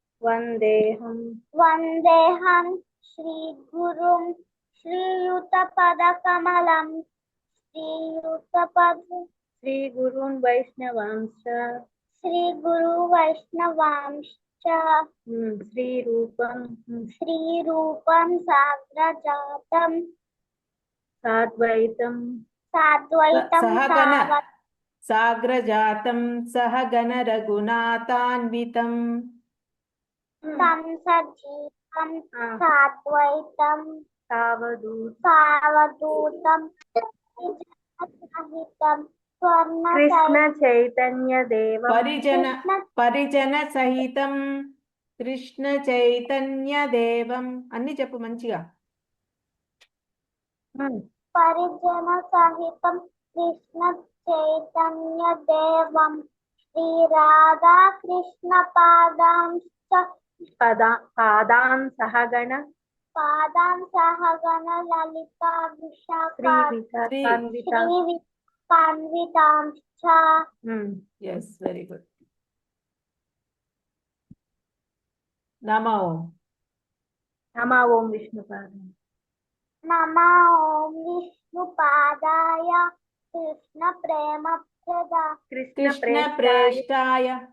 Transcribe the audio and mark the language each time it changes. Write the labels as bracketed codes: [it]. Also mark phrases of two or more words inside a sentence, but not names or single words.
[sa] वन्देऽहं श्रीगुरुं श्रीयुतपदकमलं శ్రీగురూన్ వైష్ణవాంశ श्रीगुरु वैष्णवांश्च श्रीरूपं साग्रजातं సాద్వైతం సాగ్రజాతం సహగణ రఘునాథాన్వితం तं सजीवं साद्वैतं सावधूतं सहितं కృష్ణ చైతన్య దేవ పరిజన సహితం కృష్ణ చైతన్య దేవం [te] అన్ని చెప్పు మంచిగా. [sa] परिजन सहितं कृष्ण चैतन्य देवं श्री राधा कृष्ण పాదాం సహగణ ललिता विशाखान्वितांश्च [en] yes very good. [sa] నమో ఓం విష్ణుపాదాయ नमो ओम विष्णुपादाय कृष्ण ప్రేష్టాయ